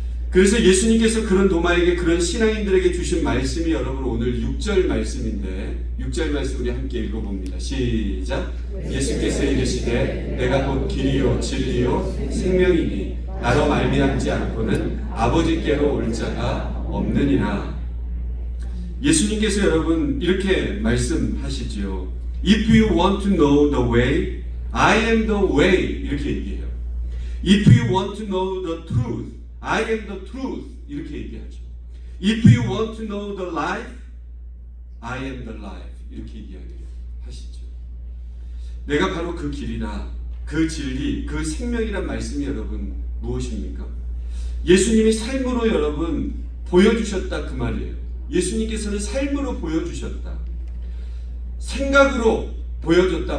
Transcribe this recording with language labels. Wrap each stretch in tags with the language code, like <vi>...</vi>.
<ko>그래서 예수님께서 그런 도마에게 그런 신앙인들에게 주신 말씀이 여러분 오늘 6절 말씀인데 6절 말씀 우리 함께 읽어봅니다. 시작. 예수께서 이르시되 내가 곧 길이요 진리요 생명이니 나로 말미암지 않고는 아버지께로 올 자가 없느니라. 예수님께서 여러분 이렇게 말씀하시지요.</ko> <en>If you want to know the way, I am the way.</en> <ko>이렇게 얘기해요.</ko> <en>If you want to know the truth, I am the truth.</en> <ko>이렇게 얘기하죠.</ko> <en>If you want to know the life, I am the life.</en> <ko>이렇게 이야기하시죠. 내가 바로 그 길이라, 그 진리, 그 생명이란 말씀이 여러분 무엇입니까? 예수님이 삶으로 여러분 보여주셨다 그 말이에요. 예수님께서는 삶으로 보여주셨다. 생각으로 보여줬다.</ko>